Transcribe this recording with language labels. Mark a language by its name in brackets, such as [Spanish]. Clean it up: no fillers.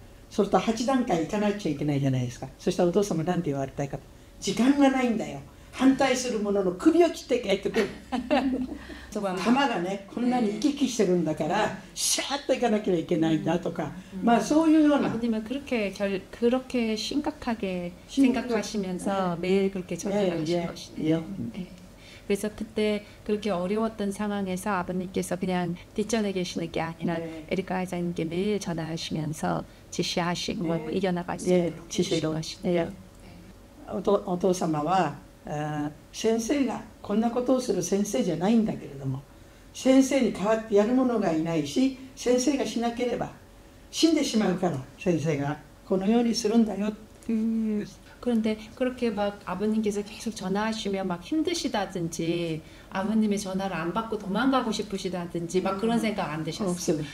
[Japanese] そうすると8段階行かなきゃいけないじゃないですか。そしたらお父様何て言われたいか、時間がないんだよ、反対する者の首を切って帰ってくる玉がねこんなに行き来してるんだからシャーッと行かなきゃいけないんだとか、そういうような。 [Korean] 그렇게 심각하게 생각하시면서 매일 그렇게 전달하신 것이네요. 그래서 그때 그렇게 어려웠던 상황에서 아버님께서 그냥 뒷전에 계시는 게 아니라 에리카 회장님께 매일 전화하시면서 지시하시고 이겨나갈 수 있도록 지시를 하시네요. [Japanese] お父様は先生がこんなことをする先生じゃないんだけれども、先生に代わってやる者がいないし、先生がしなければ死んでしまうから先生がこのようにするんだよ。 [Korean] 그런데 그렇게 막 아버님께서 계속 전화하시면 막 힘드시다든지 아버님의 전화를 안 받고 도망가고 싶으시다든지 막 그런 생각 안 드셨어요?